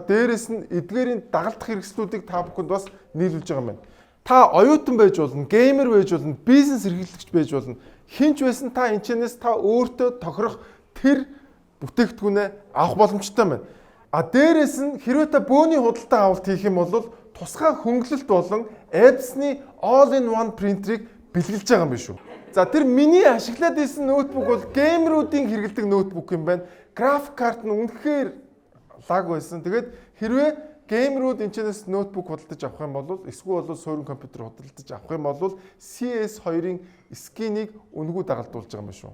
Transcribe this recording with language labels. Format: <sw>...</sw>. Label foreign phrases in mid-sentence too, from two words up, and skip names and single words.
<mn>Дээрээс нь эдгээрийн дагалдах хэрэгслүүдийг та бүхэнд бас нийлүүлж байгаа юм байна. Та оюутан байж болно, геймер байж болно, бизнес эрхлэгч байж болно. Хинч байсан та энэчнээс та өөртөө тохирох тэр бүтээгдэхүүнээ авах боломжтой байна. Дээрээс нь хэрвээ та бөөний худалдан авалт хийх юм бол тусгай хөнгөлөлт болон Epson all-in-one принтерийг бэлгэлж байгаа юм биш үү? За тэр миний ашиглаад исэн ноутбук бол геймеруудын хэрэглэдэг ноутбук юм байна. График карт нь үнэхээр лаг байсан. Тэгээд хэрвээ геймерууд энэчнээс ноутбук худалдаж авах юм бол эсвэл суурин компьютер худалдаж авах юм бол CS2-ын скинийг үнэгүй дагалдуулж байгаа юм шүү.</mn>